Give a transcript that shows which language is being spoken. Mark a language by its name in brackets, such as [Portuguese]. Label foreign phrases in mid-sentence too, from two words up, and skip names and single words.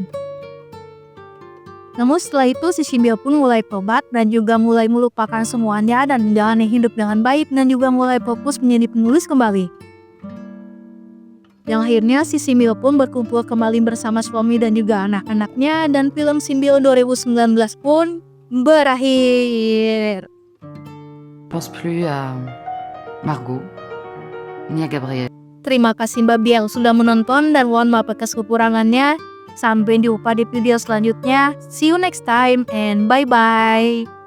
[Indonesian] Namun setelah itu si Simbil pun mulai tobat dan juga mulai melupakan semuanya dan menjalani hidup dengan baik dan juga mulai fokus menjadi penulis kembali. Yang akhirnya si Simbil pun berkumpul kembali bersama suami dan juga anak-anaknya dan film Simbil 2019 pun berakhir. [French] Je pense plus à Margot, ni à Gabriel. [Indonesian] Terima kasih Babi yang sudah menonton dan mohon maaf atas kekurangannya. Sampai jumpa di video selanjutnya. [English] See you next time and bye-bye.